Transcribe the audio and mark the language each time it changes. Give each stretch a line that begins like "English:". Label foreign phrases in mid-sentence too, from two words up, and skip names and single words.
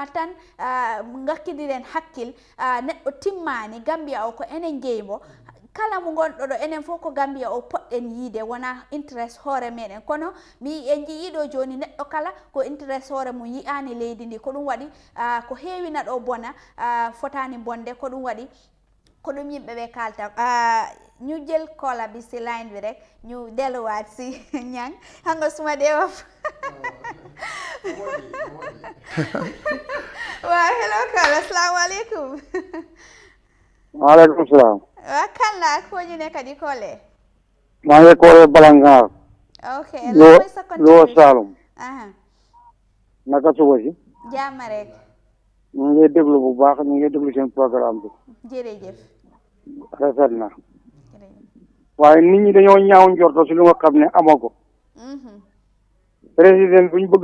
Fula: tan ngakkidiren hakkil neddo timmani Gambia o ko enen jeymo kala mo gondo do enen fo ko Gambia o podden yide wona interest hore meden kono mi en jiido joni neddo kala ko interest hore mo yi'ani leydi ndi ko dum wadi ko heewi na do bona fotani bonde ko dum wadi ko dum yimbe be kalta
Wolof: ñu jël kola bi ci line bi rek ñu deluwaat ci ñang hanga suma de waf wa hello kola
Arabic: assalamu alaikum wa alaikum salam
Wolof: wa kala ko ñu nekk di kole ma ngi kole Wellingara okay la mooy sa lo salum naka suba si jàmm rek ñu ngi déglu bu baax ñu ngi déglu seen programme bi jërëjëf rafet na waaye nit ñi dañoo ñaaw njorto si lu nga xam ne amago président bu ñu bëgg